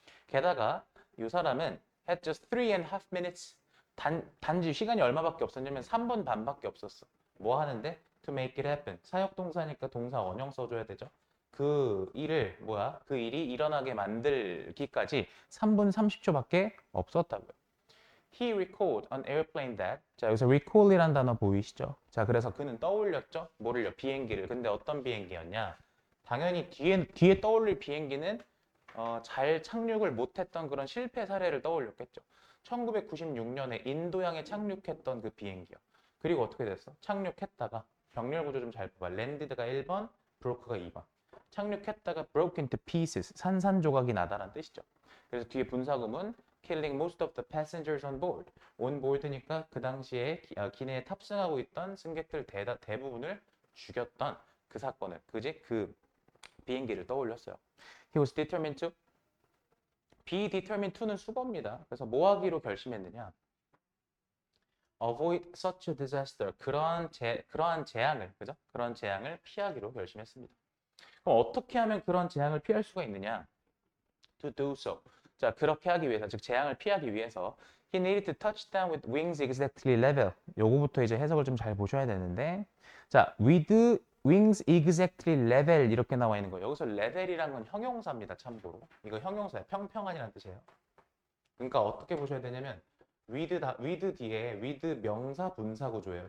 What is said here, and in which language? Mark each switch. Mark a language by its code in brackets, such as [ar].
[ko] 게다가 이 사람은 [en] had just 3.5 minutes [ko] 단지 시간이 얼마밖에 없었냐면 3분 반밖에 없었어. 뭐 하는데? [en] To make it happen. [ko] 사역동사니까 동사 원형 써줘야 되죠. 그 일이 일어나게 만들기까지 3분 30초밖에 없었다고요. [en] He recalled an airplane that. [ko] 자, 여기서 recall이란 단어 보이시죠? 자, 그래서 그는 떠올렸죠? 뭐를요? 비행기를. 근데 어떤 비행기였냐? 당연히 뒤에 떠올릴 비행기는 잘 착륙을 못했던 그런 실패 사례를 떠올렸겠죠. 1996년에 인도양에 착륙했던 그 비행기요. 그리고 어떻게 됐어? 착륙했다가 병렬 구조 좀 잘 봐봐. 랜디드가 1번, 브로크가 2번. 착륙했다가 [en] broke into pieces, [ko] 산산조각이 나다라는 뜻이죠. 그래서 뒤에 분사구문 [en] killing most of the passengers on board. [ko] on board니까 그 당시에 기내에 탑승하고 있던 승객들 대부분을 죽였던 그 사건을, 그 비행기를 떠올렸어요. [en] He was determined to. [ko] be determined to는 수거입니다. 그래서 뭐 하기로 결심했느냐? [en] avoid such a disaster. [ko] 그러한 재앙을, 그죠? 그런 재앙을 피하기로 결심했습니다. 그럼 어떻게 하면 그런 재앙을 피할 수가 있느냐? [en] To do so. [ko] 자, 그렇게 하기 위해서, 즉 재앙을 피하기 위해서 [en] he needed to touch down with wings exactly level. [ko] 요거부터 이제 해석을 좀 잘 보셔야 되는데, 자, [en] with wings exactly level [ko] 이렇게 나와 있는 거예요. 여기서 level이란 건 형용사입니다. 참고로 이거 형용사예요. 평평한이라는 뜻이에요. 그러니까 어떻게 보셔야 되냐면 with 뒤에 with 명사 분사 구조예요.